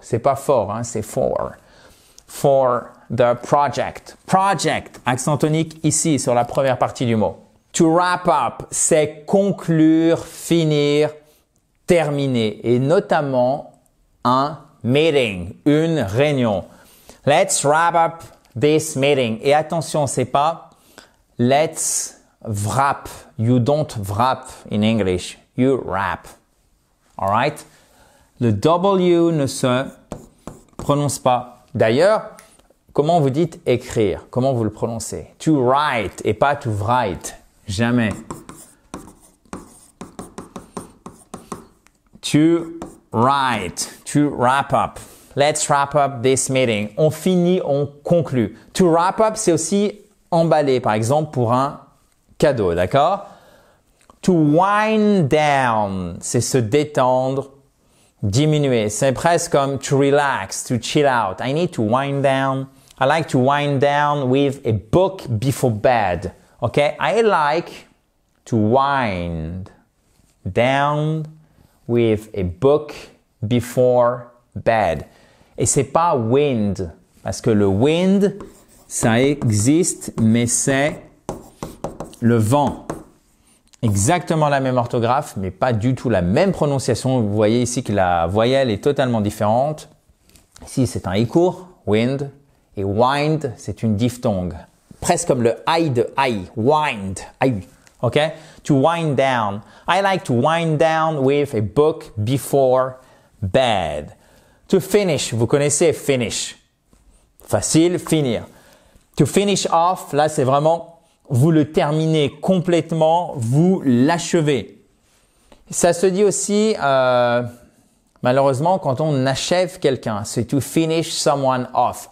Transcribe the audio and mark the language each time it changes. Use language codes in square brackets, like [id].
[fr] C'est pas for, hein, c'est for. For the project. Project. Accent tonique ici sur la première partie du mot. [en] To wrap up, [fr] c'est conclure, finir, terminer. Et notamment un meeting, une réunion. [en] Let's wrap up this meeting. [fr] Et attention, c'est pas let's wrap. [en] You don't wrap in English. You wrap. Alright? [fr] Le W ne se prononce pas. D'ailleurs, comment vous dites écrire? Comment vous le prononcez? [en] To write [fr] et pas [en] to write. [fr] Jamais. [en] To write. To wrap up. Let's wrap up this meeting. [fr] On finit, on conclut. To wrap up, c'est aussi emballer, par exemple, pour un cadeau, d'accord? [en] To wind down, [fr] c'est se détendre, diminuer. C'est presque comme to relax, to chill out. [en] I need to wind down. I like to wind down with a book before bed. Okay? I like to wind down with a book before bed. [fr] Et c'est pas wind, parce que le wind, ça existe, mais c'est le vent. Exactement la même orthographe, mais pas du tout la même prononciation. Vous voyez ici que la voyelle est totalement différente. Ici, c'est un i court, wind, et wind, c'est une diphtongue. Presque comme le I de I, wind, I. [en] OK? To wind down. I like to wind down with a book before bed. [fr] To finish, vous connaissez finish. Facile, finir. [en] To finish off, [fr] là c'est vraiment, vous le terminez complètement, vous l'achevez. Ça se dit aussi, malheureusement, quand on achève quelqu'un, c'est [en] to finish someone off.